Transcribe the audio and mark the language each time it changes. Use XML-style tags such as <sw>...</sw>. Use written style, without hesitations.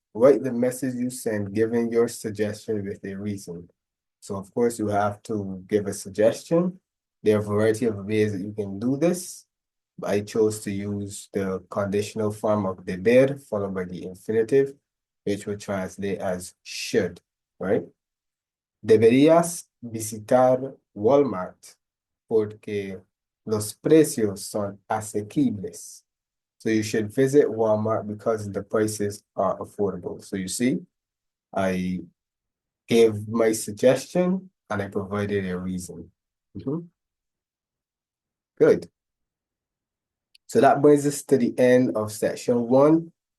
<en>Write the message you send giving your suggestion with a reason. So of course you have to give a suggestion. There are a variety of ways that you can do this. I chose to use the conditional form of deber followed by the infinitive, which would translate as should, right?</en> <es>Deberías visitar Walmart porque los precios son asequibles.</es> <en>So you should visit Walmart because the prices are affordable. So you see, I gave my suggestion and I provided a reason. Good. So that brings us to the end of section 1.</en>